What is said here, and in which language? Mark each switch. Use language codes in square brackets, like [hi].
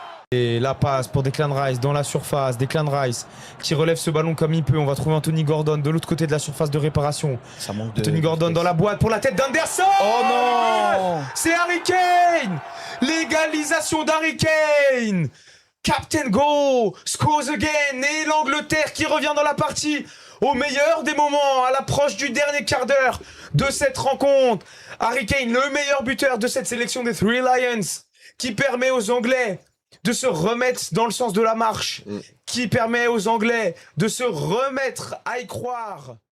[fr] Et la passe pour Declan Rice dans la surface. Declan Rice qui relève ce ballon comme il peut. On va trouver Anthony Gordon de l'autre côté de la surface de réparation. Ça manque de... Anthony Gordon dans la boîte pour la tête d'Anderson. Oh non! C'est Harry Kane. L'égalisation d'Harry Kane. [en] Captain Go scores again. [fr] Et l'Angleterre qui revient dans la partie au meilleur des moments, à l'approche du dernier quart d'heure de cette rencontre. Harry Kane, le meilleur buteur de cette sélection des Three Lions, qui permet aux Anglais de se remettre dans le sens de la marche, qui permet aux Anglais de se remettre à y croire.